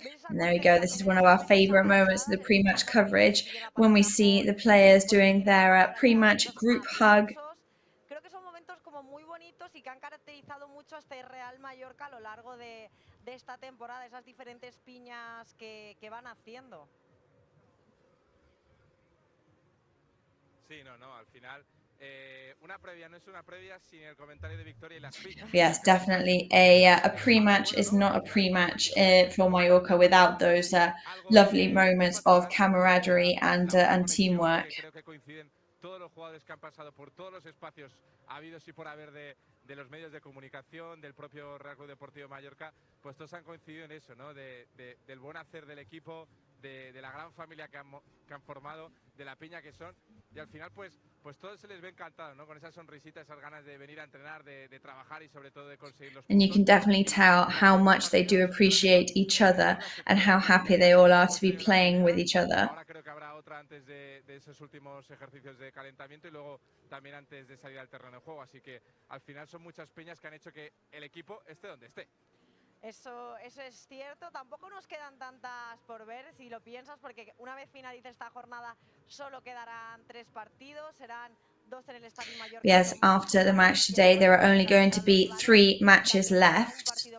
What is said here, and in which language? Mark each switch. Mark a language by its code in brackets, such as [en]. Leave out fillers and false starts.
[en] And there we go, this is one of our favourite moments of the pre-match coverage, when we see the players doing their pre-match group hug. [es] Creo que son momentos como muy bonitos y que han caracterizado mucho a este Real Mallorca a lo largo de esta temporada, esas diferentes piñas que van haciendo. Sí, no, al final una previa no es una previa sin el comentario de Victoria y las piñas. [en] Yes, definitely a pre-match is not a pre-match for Mallorca without those lovely moments of camaraderie and teamwork. [es] Creo que coinciden todos los jugadores que han pasado por todos los espacios habidos y por haber de los medios de comunicación, del propio Real Club Deportivo Mallorca, pues todos han coincidido en eso, ¿no? Del buen hacer del equipo, de la gran familia que han formado, de la piña que son, y al final pues todos se les ve encantados, ¿no? Con esa sonrisita, esas ganas de venir a entrenar, de trabajar y sobre todo de conseguir los puntos. [en] And you can definitely tell how much they do appreciate each other and how happy they all are to be playing with each other. [es] Ahora creo que habrá otra antes de esos últimos ejercicios de calentamiento y luego también antes de salir al terreno de juego, así que al final son muchas peñas que han hecho que el equipo esté donde esté. Eso es cierto, tampoco nos quedan tantas por ver si lo piensas, porque una vez finalice esta jornada solo quedarán 3 partidos, serán 2 en el Estadio Mallorca. [en] Yes, after the match today there are only going to be 3 matches left.